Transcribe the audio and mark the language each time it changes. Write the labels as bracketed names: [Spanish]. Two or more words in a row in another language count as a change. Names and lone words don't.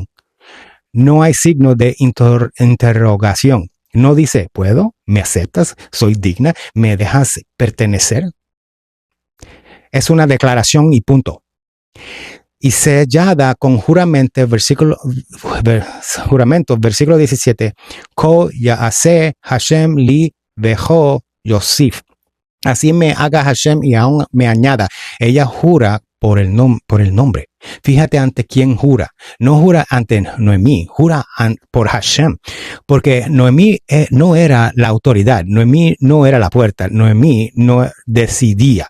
[Spanish] No hay signo de interrogación. No dice, ¿puedo? ¿Me aceptas? ¿Soy digna? ¿Me dejas pertenecer? Es una declaración y punto. Y sellada con juramento, versículo 17, [Hebrew] כה יעשה השם לי וכה יסיף. [Spanish] Así me haga Hashem y aún me añada. Ella jura por el nombre. Fíjate ante quién jura. No jura ante Noemí, jura por Hashem. Porque Noemí no era la autoridad, Noemí no era la puerta, Noemí no decidía.